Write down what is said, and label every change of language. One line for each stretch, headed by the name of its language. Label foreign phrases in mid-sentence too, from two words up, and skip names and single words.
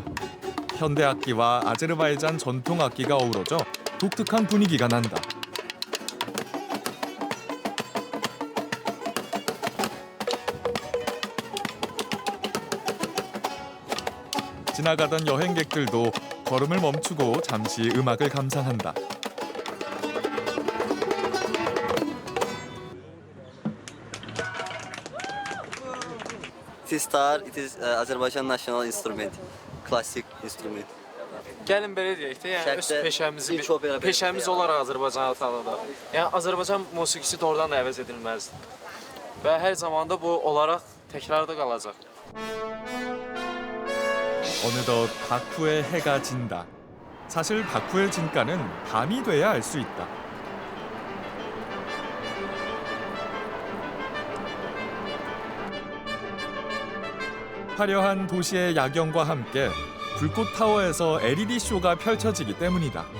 Korean: 현대 악기와 아제르바이잔 전통 악기가 어우러져 독특한 분위기가 난다. 지나가던 여행객들도 걸음을 멈추고 잠시 음악을 감상한다.
English: Sistar, it is Azerbaijan national instrument, classic instrument.
Azerbaijani: Gəlin belə deyək də, yəni öz peşəmiz olaraq Azərbaycanı tanıdıq. Yəni Azərbaycan musiqisi doğrudan da əvəz edilməzdir. Və hər zaman da bu olaraq təkrarda qalacaq.
Korean: 어느덧 바쿠의 해가 진다. 사실 바쿠의 진가는 밤이 돼야 알 수 있다. 화려한 도시의 야경과 함께 불꽃 타워에서 LED 쇼가 펼쳐지기 때문이다.